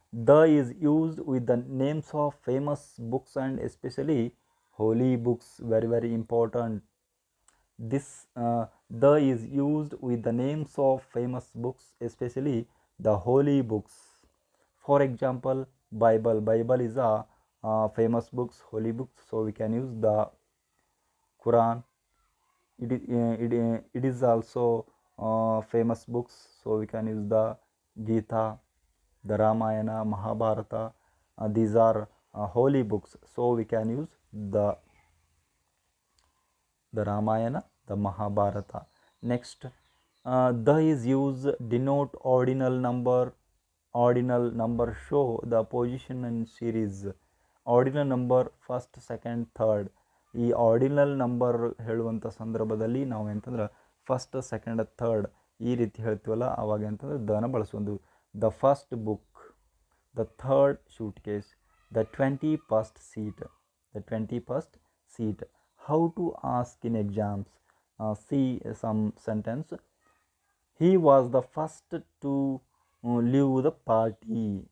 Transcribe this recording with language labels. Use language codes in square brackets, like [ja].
[en] The is used with the names of famous books and especially holy books. Very very important. This the is used with the names of famous books, especially the holy books. For example, Bible is a famous books, holy books, so we can use the Quran, It is also famous books, so we can use the Gita, the Ramayana, Mahabharata. These are holy books, so we can use the Ramayana, the Mahabharata. Next, the is used denote ordinal number. Ordinal number show the position in series. Ordinal number first second third. [kn] ಈ ordinal number ಹೇಳುವಂಥ ಸಂದರ್ಭದಲ್ಲಿ ನಾವು ಎಂತಂದ್ರೆ [en] first second third [kn] ಈ ರೀತಿ ಹೇಳ್ತೀವಲ್ಲ, ಆವಾಗ ಎಂತಂದ್ರೆ ದನ ಬಳಸೊಂದು. [en] The first book, the third suitcase, the 21st seat, the 21st seat. How to ask in exams? See some sentence. He was the first to leave the party.